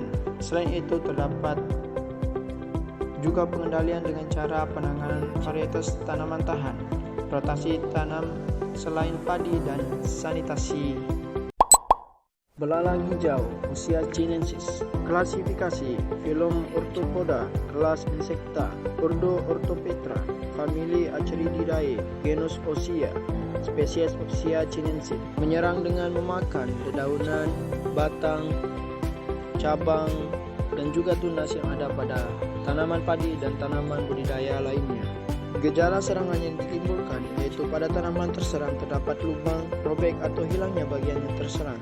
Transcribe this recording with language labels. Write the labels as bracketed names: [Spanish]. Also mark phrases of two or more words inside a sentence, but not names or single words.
[Indonesian] Selain itu terdapat juga pengendalian dengan cara penanganan varietas tanaman tahan, rotasi tanam selain padi dan sanitasi. Belalang hijau, usia chinensis. Klasifikasi Phylum Orthopoda, kelas Insecta, Ordo Orthopetra, famili Acherididae, genus Ossia, spesies Ossia chinensis. Menyerang dengan memakan dedaunan, batang, cabang, dan juga tunas yang ada pada tanaman padi dan tanaman budidaya lainnya. Gejala serangan yang ditimbulkan yaitu pada tanaman terserang terdapat lubang, robek atau hilangnya bagian yang terserang.